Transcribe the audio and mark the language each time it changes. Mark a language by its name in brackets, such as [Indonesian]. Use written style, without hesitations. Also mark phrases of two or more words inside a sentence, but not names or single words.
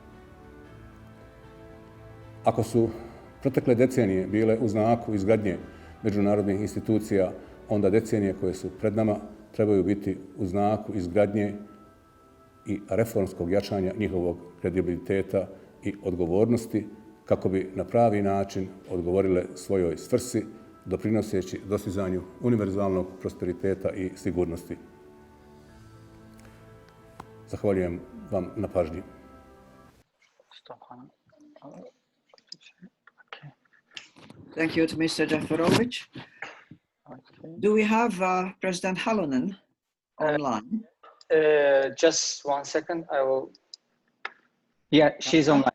[Bosnian] Ako su protekle decenije bile u znaku izgradnje međunarodnih institucija, onda decenije koje su pred nama trebaju biti u znaku izgradnje i reformskog jačanja njihovog kredibiliteta i odgovornosti kako bi na pravi način odgovorile svojoj svrsi, doprinoseći dostizanju univerzalnog prosperiteta i sigurnosti. Zahvaljujem vam na pažnji. [English] Thank you to Mr. Jaferovic. Do we have President Halonen online? Just 1 second. I will. Yeah, she's online.